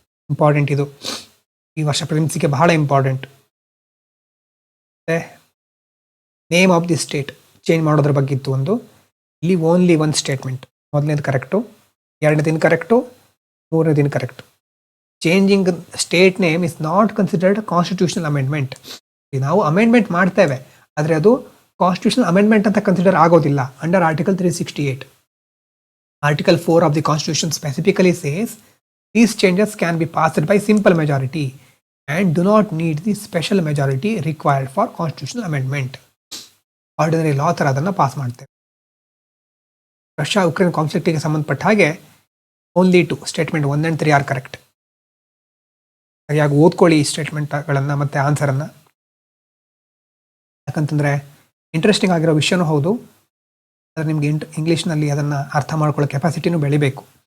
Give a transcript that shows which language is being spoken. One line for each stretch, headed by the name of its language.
Kannada: Important ಇದು, ಈ ವರ್ಷ ಪ್ರಿಲಿಮ್ಸಿಗೆ ಬಹಳ ಇಂಪಾರ್ಟೆಂಟ್. ಮತ್ತು name of the state change ಮಾಡೋದ್ರ ಬಗ್ಗೆ ಇತ್ತು ಒಂದು. ಇಲ್ಲಿ ಓನ್ಲಿ ಒಂದು ಸ್ಟೇಟ್ಮೆಂಟ್, ಮೊದಲನೇದು ಕರೆಕ್ಟು, ಎರಡನೇದು ಇನ್ಕರೆಕ್ಟು, ಮೂರನೇದು ಇನ್ಕರೆಕ್ಟು.
English: Changing state name is not considered constitutional amendment.
Kannada: ನಾವು ಅಮೆಂಡ್ಮೆಂಟ್ ಮಾಡ್ತೇವೆ, ಆದರೆ ಅದು ಕಾನ್ಸ್ಟಿಟ್ಯೂಷನಲ್ ಅಮೆಂಡ್ಮೆಂಟ್ ಅಂತ ಕನ್ಸಿಡರ್ ಆಗೋದಿಲ್ಲ.
English: Under article 368, article 4 of the constitution specifically says these changes can be passed by simple majority and do not need the special majority required for constitutional amendment.
Kannada: Ordinary ಲಾ ಥರ ಅದನ್ನು pass ಮಾಡ್ತೇವೆ. Russia Ukraine ಕಾನ್ಫ್ಲಿಕ್ಟಿಗೆ ಸಂಬಂಧಪಟ್ಟ ಹಾಗೆ
English: Only two statement 1 and 3 are correct.
Kannada: ಸರಿಯಾಗಿ ಓದ್ಕೊಳ್ಳಿ ಈ ಸ್ಟೇಟ್ಮೆಂಟ್ಗಳನ್ನು ಮತ್ತು ಆನ್ಸರನ್ನು. ಯಾಕಂತಂದರೆ ಇಂಟ್ರೆಸ್ಟಿಂಗ್ ಆಗಿರೋ ವಿಷಯನೂ ಹೌದು, ಆದರೆ ನಿಮಗೆ ಇಂಗ್ಲೀಷ್ನಲ್ಲಿ ಅದನ್ನು ಅರ್ಥ ಮಾಡ್ಕೊಳ್ಳೋ ಕೆಪಾಸಿಟಿನೂ ಬೆಳಿಬೇಕು.